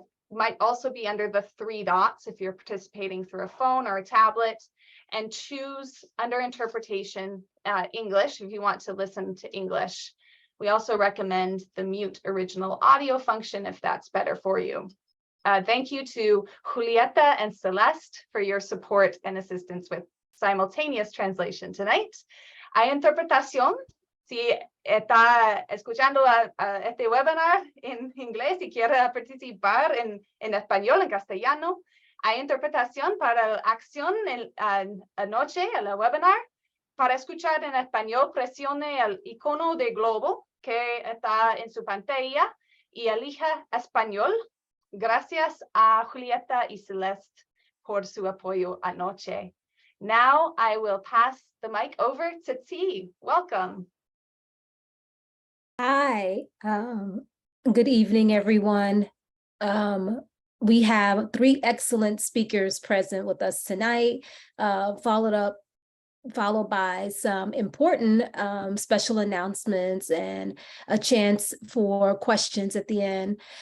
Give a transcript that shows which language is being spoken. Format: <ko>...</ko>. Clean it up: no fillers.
<en>Might also be under the 3 dots if you're participating through a phone or a tablet, and choose under interpretation English if you want to listen to English. We also recommend the mute original audio function if that's better for you. Thank you to Julieta and Celeste for your support and assistance with simultaneous translation tonight.</en> <es>Hay interpretación. Si está escuchando este webinar en inglés y quiere participar en español, en castellano, hay interpretación para la acción anoche, en el webinar. Para escuchar en español, presione el icono de globo que está en su pantalla y elija español. Gracias a Julieta y Celeste por su apoyo anoche.</es> <en>Now I will pass the mic over to T. Welcome. Hi, good evening, everyone. We have 3 excellent speakers present with us tonight, followed by some important special announcements and a chance for questions at the end.</en>